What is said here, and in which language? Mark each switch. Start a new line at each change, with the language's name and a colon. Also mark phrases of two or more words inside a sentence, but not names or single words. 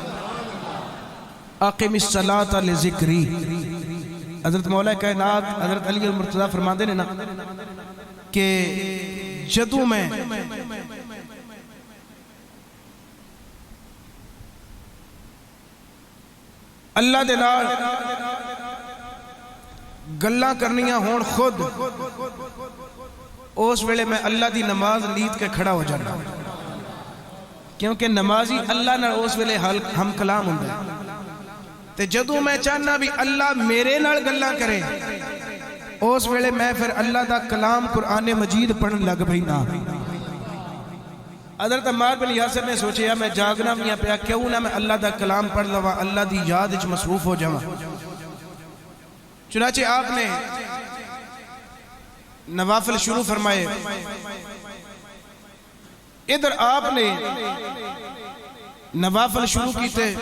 Arabic: اقم الصلاۃ لذکری
Punjabi: حضرت مولا کائنات حضرت علی المرتضی فرماندے نے نا کہ جدوں میں اللہ دے نال گلاں کرنیاں ہون خود اس ویلے میں اللہ دی نماز لید کے کھڑا ہو جانا کیونکہ نمازی اللہ نہ اس ویلے ہم کلام ہوں تے جدوں میں چاہنا بھی اللہ میرے نال گلاں کرے اس ویلے میں پھر اللہ دا کلام قرآن مجید پڑھن لگ بھئی نا حضرت عمار بن یاسر نے سوچیا میں جاگنا میاں پیا کیوں نہ میں اللہ دا کلام پڑھ لوا اللہ دی یاد وچ مصروف ہو جاواں چنانچہ آپ نے نوافل شروع فرمائے ادھر آپ نے نوافل شروع کی